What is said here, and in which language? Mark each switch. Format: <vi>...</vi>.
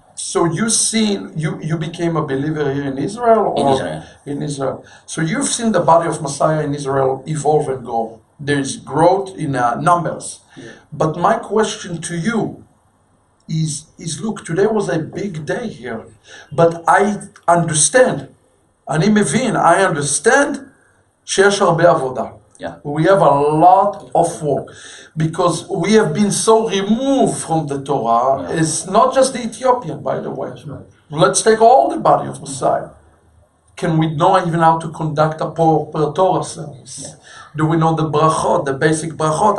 <en>So you became a believer here in Israel? In Or Israel. In Israel. So you've seen the body of Messiah in Israel evolve and grow. There's growth in numbers. Yeah. But my question to you is look, today was a big day here. But I understand.</en> <he>אני מבין,</he> <en>I understand</en> <he>שיש הרבה עבודה.</he> <en>Yeah. We have a lot of work because we have been so removed from the Torah. Yeah. It's not just the Ethiopian, by the way. Let's take all the body of Messiah. Can we know even how to conduct a proper Torah service? Yeah. Do we know the brachot, the basic brachot?</en>